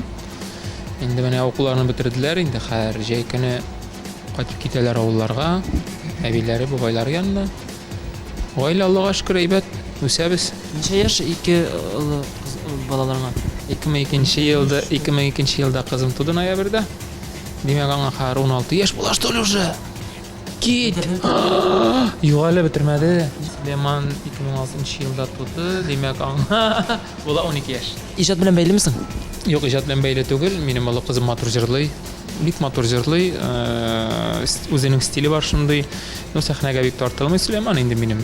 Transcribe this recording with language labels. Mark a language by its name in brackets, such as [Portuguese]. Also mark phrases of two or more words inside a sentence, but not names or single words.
[Tatar] Инде менә укуларны бетерделәр, инде һәр җәй көне кайтып китәләр авылларга, әбиләре, бабайлары янына. Гаилә Аллаһка шөкер әйбәт, үсәбез. Ничә яшь 2 балаларга? 2002 елда кызым туды ноябрьдә. Димәк, аңа һәр 16 яшь була [Russian] что ли уже? [Tatar] Кит. Юк, әле бетермәде. Сөләйман 2006 елда туды. Димәк, аңа була 12 яшь. Иҗат белән бәйлеме соң? Юк, иҗат белән бәйле түгел. Минем олы кызым матур җырлый. Бик матур җырлый. Үзенең стиле бар шундый. Ну, сәхнәгә бик тартылмый Сөләйман инде минем.